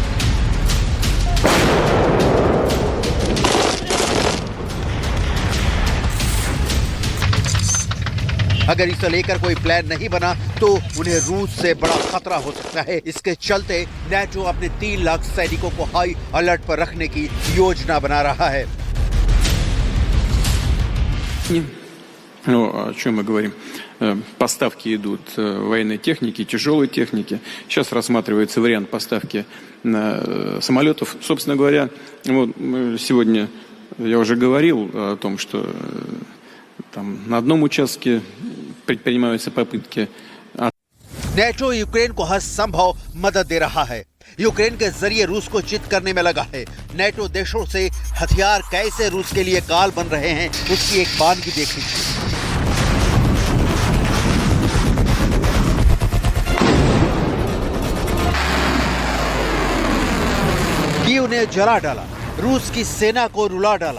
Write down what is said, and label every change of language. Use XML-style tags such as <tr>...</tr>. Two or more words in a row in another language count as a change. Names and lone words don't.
<hi>अगर इसे लेकर कोई प्लान नहीं बना तो उन्हें रूस से बड़ा खतरा हो सकता है। इसके चलते नेटो अपने 3 लाख सैनिकों को हाई अलर्ट पर रखने की योजना बना रहा है।</hi> <ru>Ну, о чем мы говорим? Поставки идут военной техники, тяжелой техники. Сейчас рассматривается вариант поставки самолетов. Собственно говоря, вот сегодня я уже говорил о том, что там на одном участке предпринимаются попытки.</ru> <hi>नेटो यूक्रेन को हर संभव मदद दे रहा है। यूक्रेन के जरिए रूस को चित करने में लगा है। नेटो देशों से हथियार कैसे रूस के लिए काल बन रहे हैं, उसकी एक बानगी देख लीजिए। कीव ने जला डाला, रूस की सेना को रुला डाला।</hi>